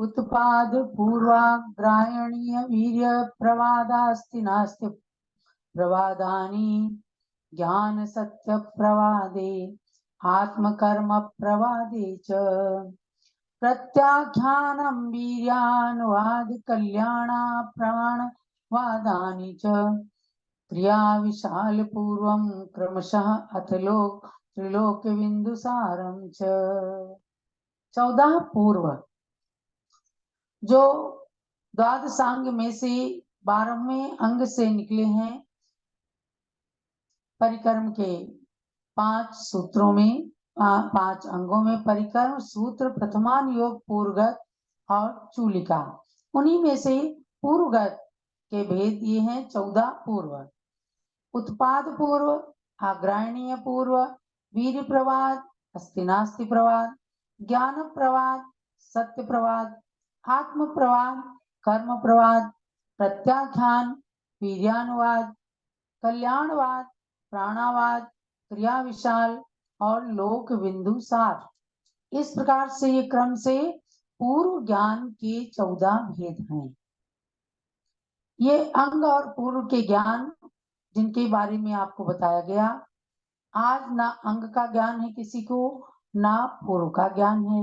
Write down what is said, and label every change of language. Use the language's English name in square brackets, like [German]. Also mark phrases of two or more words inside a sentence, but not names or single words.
[Sanskrit] उत्पाद पूर्वाग्रायणीय वीर्य प्रवादास्ति नास्ति प्रवादानि ज्ञान सत्य प्रवादे आत्मकर्म प्रवादे च प्रत्याख्यानं वीर्यानुवाद कल्याणा प्राणवादानि च क्रिया विशाल पूर्वं क्रमशः अथ लोक त्रिलोक बिंदुसारम च। [Hindi] 14 पूर्व जो द्वादशांग में से 12वें अंग से निकले हैं, परिक्रम के 5 सूत्रों में 5 अंगों में परिक्रम सूत्र, प्रथमान योग, पूर्वगत और चूलिका, उन्हीं में से पूर्वगत के भेद ये हैं 14 पूर्व। उत्पाद पूर्व, अग्रायणीय पूर्व, वीर प्रवाद, अस्तिनास्ति प्रवाद, ज्ञान प्रवाद, सत्य प्रवाद, आत्म प्रवाद, कर्म प्रवाद, प्रत्याख्यान, वीर्यानुवाद, कल्याणवाद, प्राणावाद, क्रिया विशाल और लोक बिंदु सार। इस प्रकार से ये क्रम से पूर्व ज्ञान के 14 भेद हैं। ये अंग और पूर्व के ज्ञान जिनके बारे में आपको बताया गया। आज ना अंग का ज्ञान है किसी को, ना पूर्व का ज्ञान है।